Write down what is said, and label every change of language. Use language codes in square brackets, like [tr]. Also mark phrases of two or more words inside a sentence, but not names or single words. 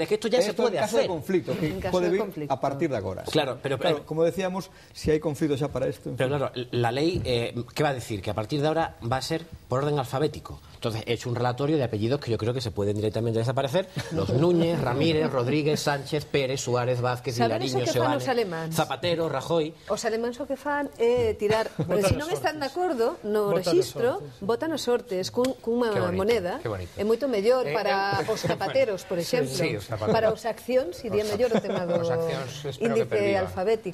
[es] Es que esto ya se puede hacer. [gl] En conflicto, que puede vir a partir de agora. [es] Claro, pero como decíamos, si hay conflicto xa para esto... Pero claro, la ley, ¿qué va a decir? Que a partir de ahora va a ser por orden alfabético. Entonces, he hecho un relatorio de apellidos que yo creo que se pueden directamente desaparecer. Los Núñez, Ramírez, Rodríguez, Sánchez, Pérez, Suárez, Vázquez, Vilariño, Seoane, Zapatero, Rajoy... [gl] Os alemáns o que fan é tirar... Se non están de acordo no rexistro, votan as sortes cunha moneda. É moito mellor para os zapateros, por exemplo. Para os accións iría mellor o tema do índice alfabético.